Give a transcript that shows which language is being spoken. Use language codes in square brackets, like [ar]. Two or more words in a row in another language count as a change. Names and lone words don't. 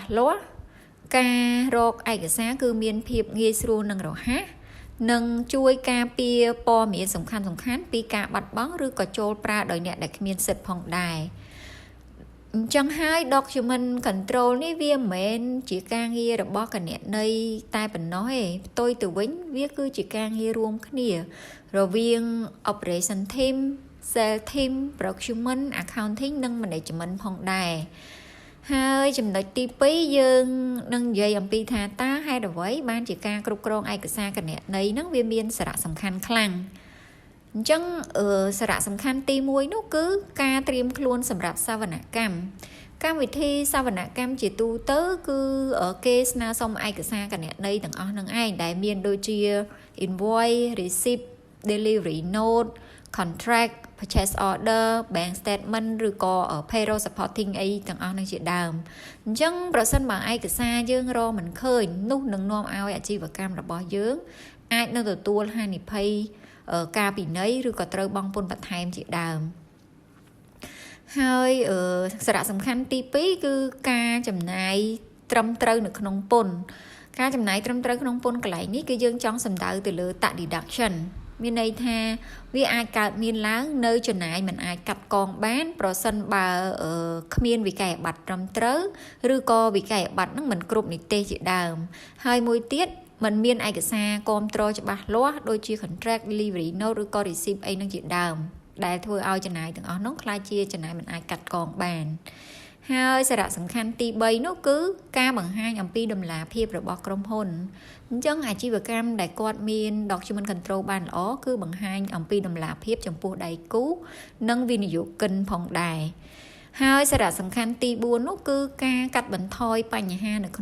[km] លាស់ការរកឯកសារគឺមានភាពងាយស្រួលនិងរហ័សនិងជួយការពារព័ត៌មានសំខាន់ពីការបាត់បង់ឬក៏ចូលប្រើដោយអ្នកដែលគ្មានសិទ្ធិផងដែរអញ្ចឹងហើយ [en] document control [km] នេះវាមិនមែនជាការងាររបស់គណនេយ្យតែប៉ុណ្ណោះទេផ្ទុយទៅវិញវាគឺជាការងាររួមគ្នារវាង [en] operation team sales team procurement [km] accounting និង management ផងដែរហើយចំណុចទី2យើងនឹងនិយាយអំពីថាតើហេតុអ្វីបានជាការគ្រប់គ្រងឯក សារគណនេយ្យហ្នឹងវាមានសារៈសំខាន់ខ្លាំងអញ្ចឹងសារៈសំខាន់ទី1នោះគឺការត្រៀមខ្លួនសម្រាប់សវនកម្មកម្មវិធីសវនកម្មជាទូទៅគឺគេស្នើសុំឯកសារគណនេយ្យទាំងអស់នឹងឯងដែលមានដូចជា [en] invoice receipt delivery note contract purchase order bank statement [km] ឬក៏ [en] payroll supporting [km] អីទាំងអស់នឹងជាដើមអញ្ចឹងប្រសិនបើឯកសារយើង រកមិនឃើញនោះនឹងនាំឲ្យអាជីវកម្មរបស់យើងអាចនឹងទទួលហានិភ័យការពិន័យឬក៏ត្រូវបង់ពន្ធបន្ថែមជាដើមហើយសារៈសំខាន់ទី2គឺការចំណាយត្រឹមត្រូវនៅក្នុងពន្ធការចំណាយត្រឹមត្រូវក្នុងពន្ធកន្លែងនេះគឺយើងចង់សំដៅទៅលើ [en] tax deduction [km] មានន័យថាវាអាចកើតមានឡើងនៅចំ ណាយមិនអាចកាត់កងបានប្រសិនបើគ្មានវិក័យប័ត្រត្រឹមត្រូវឬក៏វិក័យប័ត្រនឹងមិនគ្រប់នីតិជាដើមហើយមួយទៀតมันមានឯកសារគាំទ្រច្បាស់លាស់ដូចជា [en] contract delivery note [km] ឬក៏ receipt អីនឹងជាដើមដែលធ្វើឲ្យចំណាយទាំង អស់នោះក្លាយជាចំណាយមិនអាចកាត់កងបានហើយសារៈសំខាន់ទី3នោះគឺការបង្ហាញអំពីដំណាភាពរបស់ក្រុមហ៊ុនអញ្ចឹងអាជីវកម្មដែលគាត់មាន [en] document control [km] បានល្អគឺ បង្ហាញអំពីដំណាភាពចំពោះដៃគូនិងវិនិយោគិនផងដែរហើយសារៈសំខាន់ទី4នោះគឺការកាត់បន្ថយបញ្ហានៅ